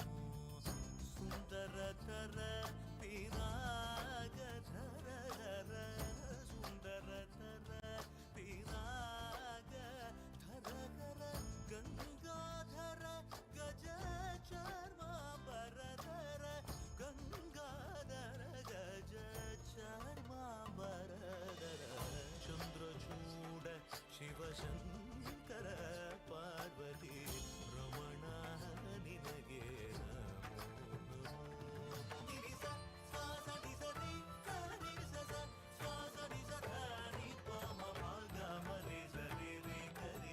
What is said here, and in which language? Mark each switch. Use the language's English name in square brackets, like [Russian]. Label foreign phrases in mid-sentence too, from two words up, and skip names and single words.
[Sanskrit] ಸುಂದರತರ ಪಿರಾಗಧರ ಸುಂದರತರ ಪಿರಾಗ ಧರಗರ ಗಂಗಾಧರ ಗಜ ಚರ್ಮಾಂಬರಧರ ಗಂಗಾಧರ ಗಜ ಚರ್ಮಾಂಬರಧರ. [Kannada] ಚಂದ್ರಚೂಡ ಶಿವಶಂಕರ ಪಾರ್ವತಿ ರಮಣ ನಿನಗೆ ನಮೋ ನಮೋ. ನಿರಿಸ ಸಾಸ ನಿಸ ರಿ ಗ ನಿರಿಸ ಸ ಸಾಸ ನಿಸ ಧ ನಿ ಪ ಮ ಪ ಗ ಮ ರಿ ಸ ರಿ ರಿ ಗ ರಿ